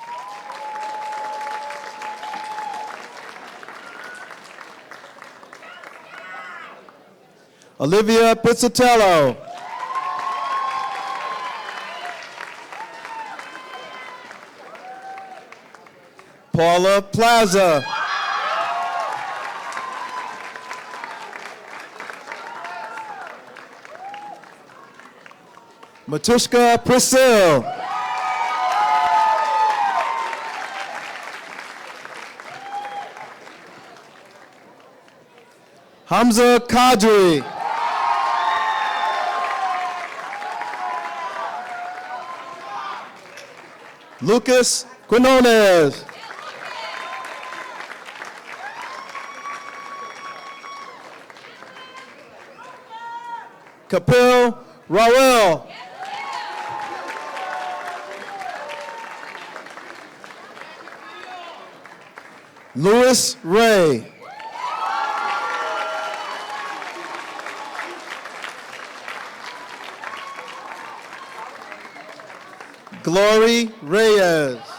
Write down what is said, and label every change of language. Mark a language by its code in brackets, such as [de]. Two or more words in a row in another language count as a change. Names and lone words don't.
[en] Olivia Pizzatello. Paula Plaza. Matushka Priscille. Hamza Kadri. Lucas Quinones. Kapil Raul. Louis Ray. Glory Reyes.